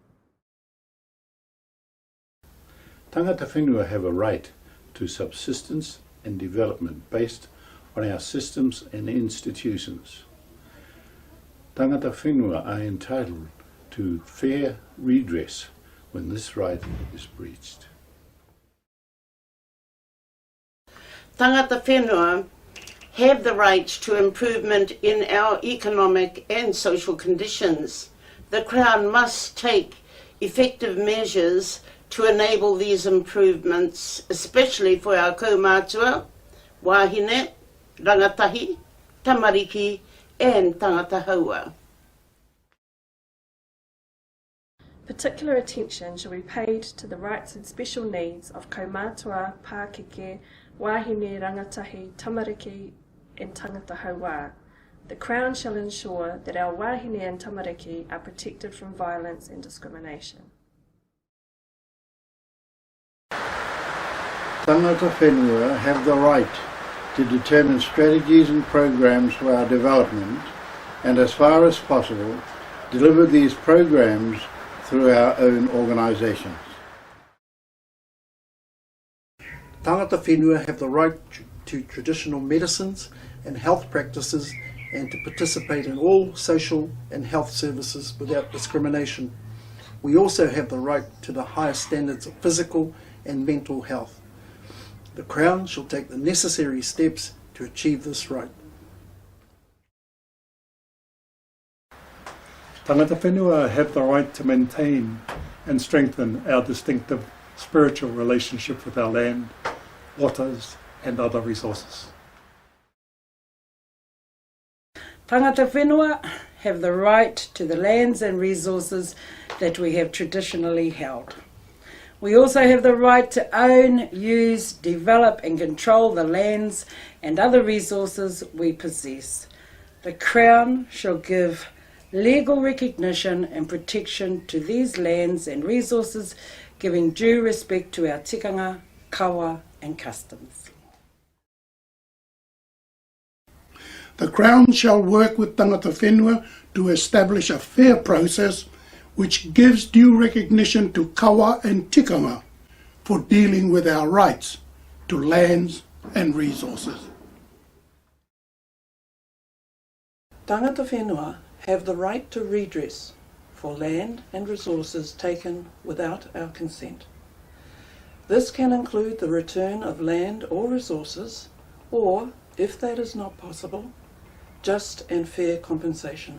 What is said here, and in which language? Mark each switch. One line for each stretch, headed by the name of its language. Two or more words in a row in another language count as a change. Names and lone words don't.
Māori: Tangata whenua
English: have a right to subsistence and development based on our systems and institutions.
Māori: Tangata whenua
English: are entitled to fair redress when this right is breached.
Māori: Tangata whenua
English: have the right to improvement in our economic and social conditions. The Crown must take effective measures to enable these improvements, especially for our
Māori: kaumātua, wāhine, rangatahi, tamariki
English: and
Māori: tangata haua.
English: Particular attention should be paid to the rights and special needs of
Māori: kaumātua, pākeke, wāhine, rangatahi, tamariki
English: and
Māori: tangata haua.
English: The Crown shall ensure that our wāhine and tamariki are protected from violence and discrimination.
Māori: Tangata whenua
English: have the right to determine strategies and programs for our development and, as far as possible, deliver these programs through our own organisations.
Māori: Tangata whenua
English: have the right to traditional medicines and health practices and to participate in all social and health services without discrimination. We also have the right to the highest standards of physical and mental health. The Crown shall take the necessary steps to achieve this right.
Māori: Tangata whenua
English: have the right to maintain and strengthen our distinctive spiritual relationship with our land, waters and other resources.
Māori: Tangata whenua
English: have the right to the lands and resources that we have traditionally held. We also have the right to own, use, develop and control the lands and other resources we possess. The Crown shall give legal recognition and protection to these lands and resources, giving due respect to our
Māori: tikanga, kawa
English: and customs. The Crown shall work with
Māori: tangata whenua
English: to establish a fair process which gives due recognition to kawa and tikanga for dealing with our rights to lands and resources.
Māori: Tangata whenua
English: have the right to redress for land and resources taken without our consent. This can include the return of land or resources, or, if that is not possible, just and fair compensation.